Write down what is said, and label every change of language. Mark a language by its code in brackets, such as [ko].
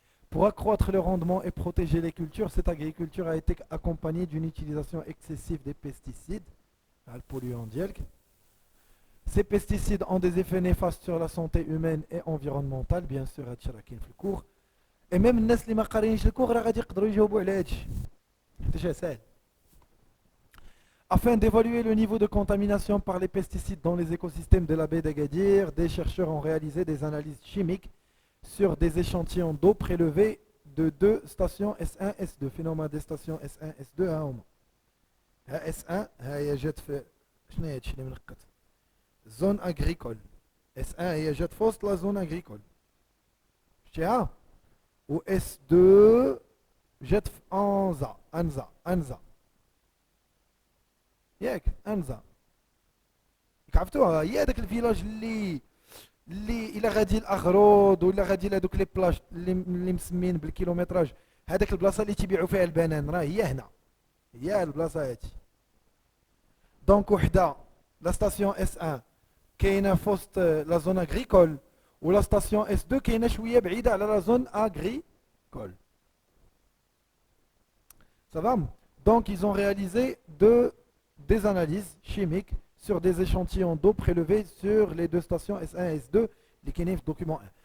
[fr] Pour accroître le rendement et protéger les cultures, cette agriculture a été accompagnée d'une utilisation excessive des pesticides, le polluant dielk. Ces pesticides ont des effets néfastes sur la santé humaine et environnementale, bien sûr, à Tcharakin [ar] في الكور. [fr] Et même [ar] الناس اللي ما قارينش الكور راه غادي يقدروا يجاوبوا على هادشي. حيت ساهل. [fr] Afin d'évaluer le niveau de contamination par les pesticides dans les écosystèmes de la baie d'Agadir, des chercheurs ont réalisé des analyses chimiques sur des échantillons d'eau prélevés de 2 stations S1 S2. Phénomène des stations S1 S2 [ar] ها هما. S1 هي جات في شنو هي هادشي اللي منقط؟ زون اغريكول. S1 هي جات في وسط لا زون اغريكول. شفتيها؟ و S2 جات في أنزا. ياك أنزا. عرفتوها هي هذاك الفيلاج اللي الا غادي الاغرود ولا غادي لهذوك لي بلاج اللي مسمين بالكيلومتراج، هذاك البلاصه اللي تيبيعوا فيها البنان راه هي هنا، هي البلاصه هادي. دونك وحده لا ستاسيون اس 1 كاينه في وسط لا زون اغريكول، ولا ستاسيون اس 2 كاينه شويه بعيده على لا زون اغريكول. [fr] Ça va? Donc ils ont réalisé des analyses chimiques sur des échantillons d'eau prélevés sur les 2 stations S1 et S2, les KENIF document 1.